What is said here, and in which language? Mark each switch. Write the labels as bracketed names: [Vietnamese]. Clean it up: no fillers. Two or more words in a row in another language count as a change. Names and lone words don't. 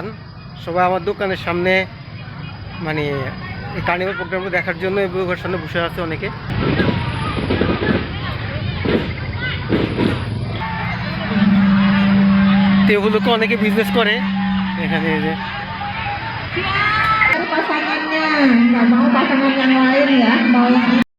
[Bangla] সবাই আমার দোকানের সামনে মানে এই [English] carnival program [Bangla] দেখার জন্য এই ঘরের সামনে বসে আছে অনেকে। তো এগুলোকে অনেকে বিজনেস করে এখানে। যে [Indonesian] pasangannya nggak mau pasangan yang lain ya, mau yang